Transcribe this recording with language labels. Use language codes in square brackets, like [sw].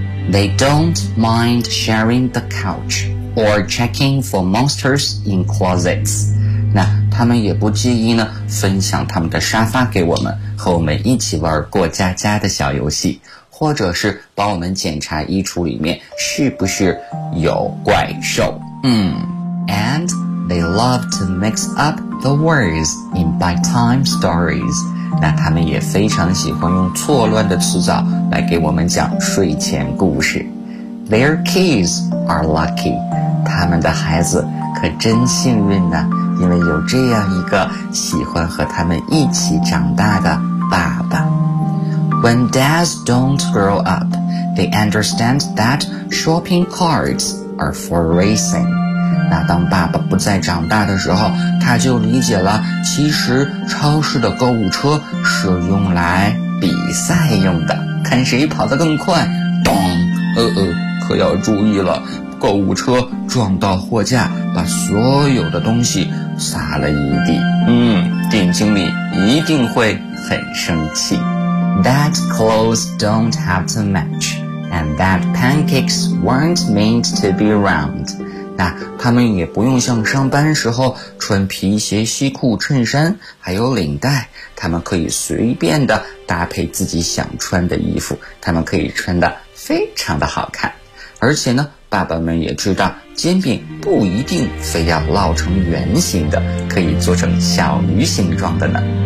[en] They don't mind sharing the couch or checking for monsters in closets. [zh] 那他们也不介意呢分享他们的沙发给我们，和我们一起玩过家家的小游戏，或者是帮我们检查衣橱里面是不是有怪兽。 [en] And they love to mix upThe words in bedtime stories. [zh] 那他们也非常喜欢用错乱的词藻来给我们讲睡前故事。 [en] Their kids are lucky. [zh] 他们的孩子可真幸运呢，因为有这样一个喜欢和他们一起长大的爸爸。 [en] When dads don't grow up, they understand that shopping carts are for racing. [zh] 那当爸爸不再长大的时候，他就理解了，其实超市的购物车是用来比赛用的，看谁跑得更快。咚，可要注意了，购物车撞到货架，把所有的东西撒了一地。店经理一定会很生气。 [en] That clothes don't have to match, and that pancakes weren't meant to be round. [zh] 那他们也不用像上班时候穿皮鞋、西裤、衬衫还有领带，他们可以随便的搭配自己想穿的衣服，他们可以穿得非常的好看。而且呢，爸爸们也知道煎饼不一定非要烙成圆形的，可以做成小鱼形状的呢。